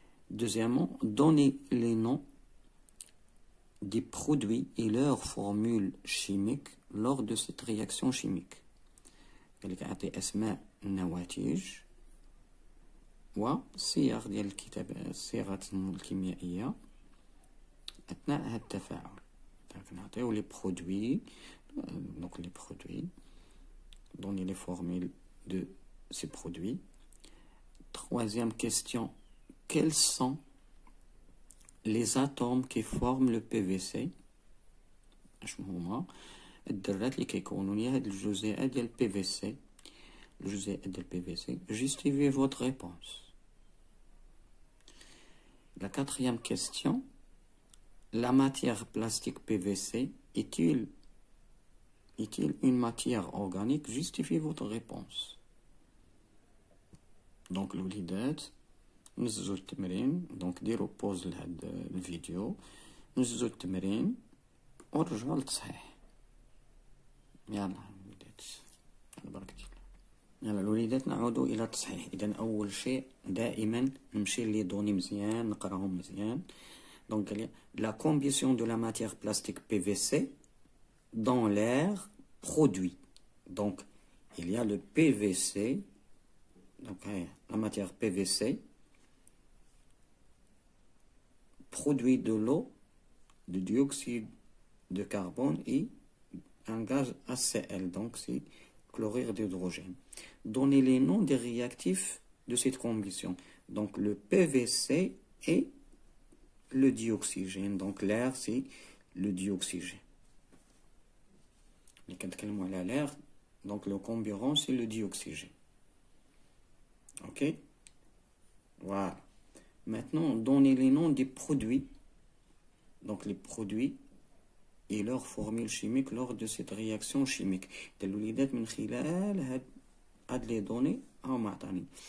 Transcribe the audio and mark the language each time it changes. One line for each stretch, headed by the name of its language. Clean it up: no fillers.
French: Deuxièmement, donnez les noms des produits et leur formule chimique lors de cette réaction chimique.
Arabic: قال لك أعطي أسماء النواتج وصيغ ديال الصيغات الكيميائية أثناء هذا التفاعل. نعطيو لي برودوي
French: donc les produits, donner les formules de ces produits. Troisième question, quels sont les atomes qui forment le PVC؟
Arabic: شنو هما الذرات اللي كيكونوا لي هاد الجزيئات ديال PVC؟ الجزيئات ديال PVC.
French: Justifiez votre réponse. La quatrième question, la matière plastique PVC est-il une matière organique? Justifiez votre réponse.
Arabic: Donc الوليدات نزلوا التمرين، دونك ديروا بوز لهاد الفيديو، نزلوا التمرين ورجعوا للتصحيح. يلا الوليدات على بركة الله. يلا الوليدات نعودوا الى التصحيح. اذا اول شيء دائما نمشي لي دوني مزيان نقراهم مزيان.
French: دونك la combustion de la matière plastique PVC dans l'air produit. Donc il y a le PVC, donc la matière PVC produit de l'eau, du dioxyde de carbone et un gaz HCl, donc c'est chlorure d'hydrogène. Donnez les noms des réactifs de cette combustion. Donc le PVC et le dioxygène, donc l'air c'est le dioxygène.
Arabic: كنتكلموا على
French: l'air, donc le comburant c'est le dioxygène. Ok, voilà. Maintenant, donnez les noms des produits, donc les produits et leur formule chimique lors de cette réaction chimique.
Arabic: الوليدات من خلال هاد les données معطاني.